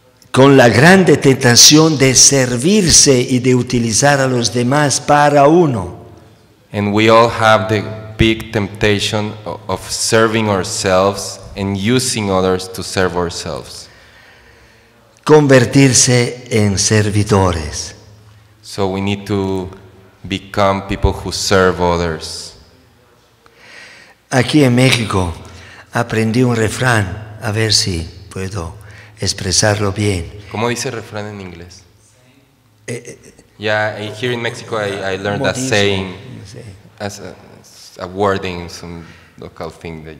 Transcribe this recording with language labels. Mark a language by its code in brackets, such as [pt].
[es] Con la grande tentación de servirse y de utilizar a los demás para uno. [en] And we all have the big temptation of serving ourselves and using others to serve ourselves. [es] Convertirse en servidores. [en] So we need to become people who serve others. [es] Aquí en México aprendí un refrán, a ver si puedo expresarlo bien. ¿Cómo dice el refrán en inglés? [en] Yeah, here in Mexico I learned that [es] Modismo. [en] saying [es] Sí. [en] as a wording, some local thing that you